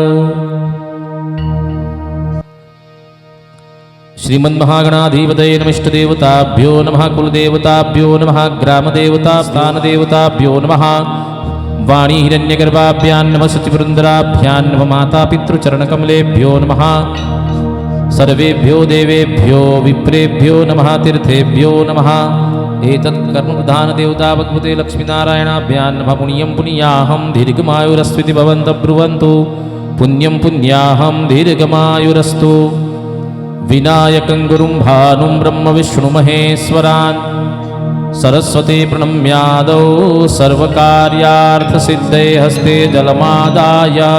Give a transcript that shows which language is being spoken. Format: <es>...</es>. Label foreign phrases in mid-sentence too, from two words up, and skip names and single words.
<sa>श्रीमन्महागणाधिपतये नमः इष्टदेवताभ्यो नमः कुलदेवताभ्यो नमः ग्रामदेवता स्थानदेवताभ्यो नमः. वाणी हिरण्यगर्भाभ्यान नमः सचिवृंदराभ्यान नमः. माता पितृचरणकमलेभ्यो नमः. सर्वेभ्यो देवेभ्यो विप्रेभ्यो नमः. तीर्थेभ्यो नमः. एतत् कर्मप्रधान देवता भगवते लक्ष्मीनारायणाभ्यां नमः. पुण्यं पुण्याहं दीर्घमायुरस्विति भवन्तः ब्रुवन्तु. पुण्यं पुण्याहं दीर्घमायुरस्तु. विनायकं गुरुं भानुं ब्रह्म विष्णुमहेश्वरान् सरस्वती प्रणम्यादौ सर्वकार्यार्थसिद्धये हस्ते जलमादाय.</sa>